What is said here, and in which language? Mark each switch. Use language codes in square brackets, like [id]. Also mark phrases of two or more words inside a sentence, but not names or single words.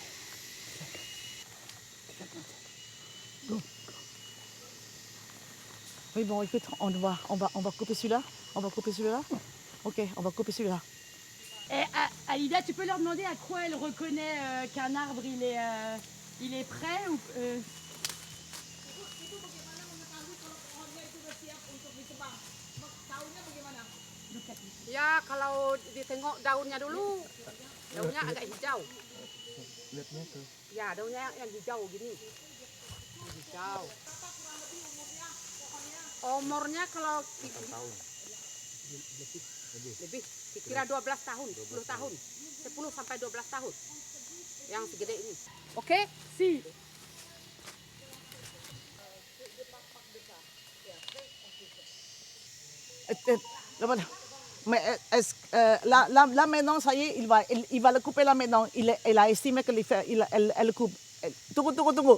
[fr] Go. Oui, bon, écoute, on va couper celui-là. On va couper celui-là. Ok, on va couper celui-là. Et Alida, tu peux leur demander à quoi elle reconnaît qu'un arbre il est prêt ou [id] Ya, kalau ditengok daunnya dulu, daunnya agak hijau. Lihatnya tuh. Ya, daunnya yang hijau gini. Hijau. Umurnya kalau tahun. lebih, kira 12 tahun, 10 tahun. 10 sampai 12 tahun. Yang segede ini. Oke? [fr] Si. Mais là maintenant, ça y est, il va le couper là maintenant. Il a estimé qu'elle le coupe. [id] Tunggu.